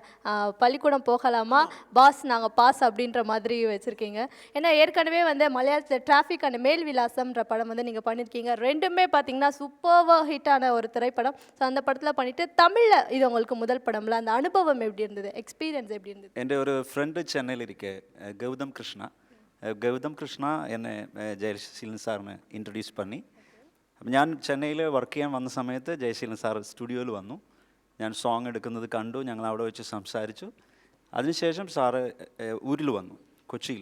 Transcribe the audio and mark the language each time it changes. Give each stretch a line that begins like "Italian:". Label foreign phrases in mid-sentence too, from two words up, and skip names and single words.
Tamil: பள்ளிக்கூடம் போகலாமா பாஸ் நாங்கள் பாஸ் அப்படின்ற மாதிரி வச்சுருக்கீங்க. ஏன்னா ஏற்கனவே வந்து மலையாளத்தில் டிராஃபிக் அண்ட் மேல் விலாசம்ன்ற படம் வந்து நீங்கள் பண்ணியிருக்கீங்க. ரெண்டுமே பார்த்தீங்கன்னா சூப்பர்வாக ஹிட்டான ஒரு திரைப்படம். ஸோ அந்த படத்தில் பண்ணிவிட்டு தமிழில் இது உங்களுக்கு முதல் படம்ல, அந்த அனுபவம் எப்படி இருந்தது, எக்ஸ்பீரியன்ஸ் எப்படி இருந்தது?
Malayalam: എൻ്റെ ഒരു ഫ്രണ്ട് ചെന്നൈയിലിരിക്കെ ഗൗതം കൃഷ്ണ എന്നെ ജയശീലൻ സാറിന് ഇൻട്രൊഡ്യൂസ് പണി. അപ്പം ഞാൻ ചെന്നൈയിൽ വർക്ക് ചെയ്യാൻ വന്ന സമയത്ത് ജയശീലൻ സാർ സ്റ്റുഡിയോയിൽ വന്നു. ഞാൻ സോങ് എടുക്കുന്നത് കണ്ടു, ഞങ്ങൾ അവിടെ വെച്ച് സംസാരിച്ചു. അതിനുശേഷം സാറ് ഊരിൽ വന്നു, കൊച്ചിയിൽ.